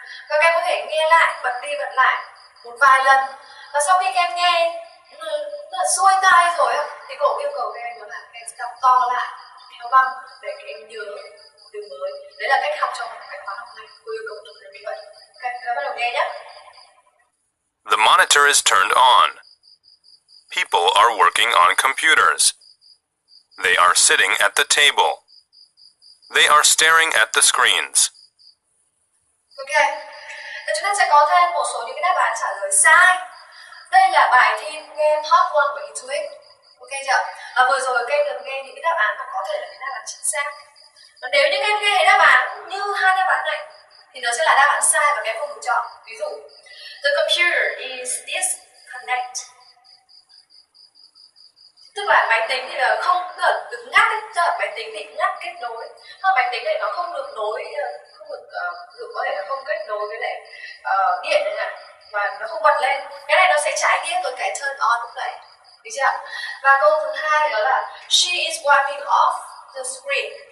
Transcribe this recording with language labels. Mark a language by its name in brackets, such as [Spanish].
[Vietnamese] Và các em có thể nghe lại, bật đi bật lại một vài lần. Và sau khi các em nghe xuôi tai rồi thì cô yêu cầu các em là các em sẽ đọc to lại theo băng để các em nhớ từ mới. Đấy là cách học trong cái khóa học này. Cô yêu cầu thực hiện như vậy. Ok, các bắt đầu nghe nhé. [English] The monitor is turned on. People are working on computers. They are sitting at the table. They are staring at the screens. Ok. [Vietnamese] Và chúng ta sẽ có thêm một số những cái đáp án trả lời sai. Đây là bài thi nghe part 1 của TOEIC. Ok chưa? Và vừa rồi các em được nghe những cái đáp án mà có thể là cái đáp án chính xác. Và nếu như các em nghe đáp án như hai đáp án này thì nó sẽ là đáp án sai và các em không được chọn. Ví dụ, [English] the computer is disconnect. [Vietnamese] Tức là máy tính thì là không được ngắt ấy, tức là máy tính bị ngắt kết nối. Hoặc máy tính này nó không được nối, không được có thể là không kết nối với lại điện này này, và nó không bật lên. Cái này nó sẽ trái nghĩa với cái turn on lúc nãy. Được chưa? Và câu thứ hai đó là [English] she is wiping off the screen.